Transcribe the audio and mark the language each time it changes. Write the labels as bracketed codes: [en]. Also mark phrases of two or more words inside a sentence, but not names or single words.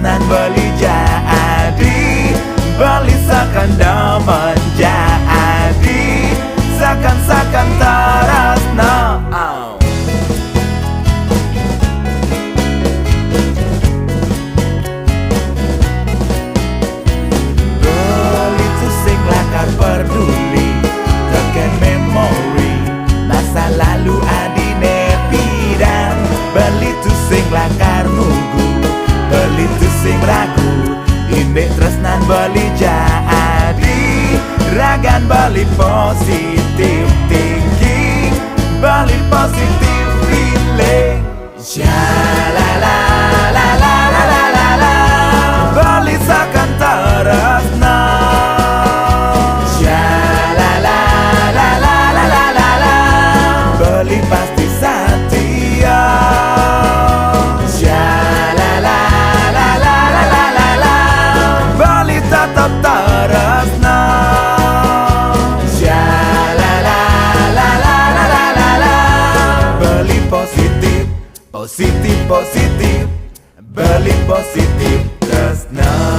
[ban] beli jadi, beli sekandaman jadi, seakan-sakan terasna. Beli tu sing lakar peduli, tekan memori masa lalu adine pidam. Beli tu sing lakar nunggu, beli tu sing ragu, indek tresnan beli jadi, ragan beli [en] positif thinking, [ban] beli [en] positif feeling. Shalala la la la la la la, beli seakan terasna. Shalala la la la la la la, [ban] beli pasti setia. Shalala la la la la la la, beli tetap terasna. Shalala la la la la la la, beli positif, positif, positif, beli positif tresna.